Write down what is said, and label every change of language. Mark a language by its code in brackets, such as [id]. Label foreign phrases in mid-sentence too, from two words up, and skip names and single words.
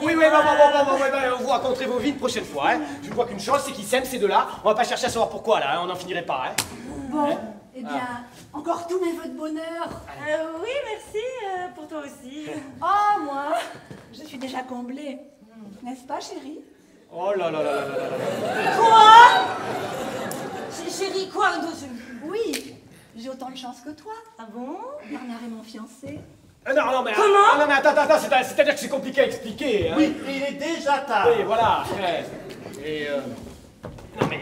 [fr] Oui, vous raconterez vos vies une prochaine fois, hein. Je crois qu'une chose, c'est qu'ils s'aiment ces deux-là. On va pas chercher à savoir pourquoi, là, hein. On n'en finirait pas, hein. Bon, eh bien, encore tous mes vœux de bonheur. Oui, merci, pour toi aussi. Oh, moi, je suis déjà comblée. N'est-ce pas, chérie? Oh là là là là là là. Quoi? Chérie, quoi? Oui, j'ai autant de chance que toi. Ah bon? Bernard est mon fiancé. Non, mais... Comment? Ah, non, mais attends, c'est-à-dire que c'est compliqué à expliquer, hein. Oui, et il est déjà tard. Oui, voilà. Et non, mais...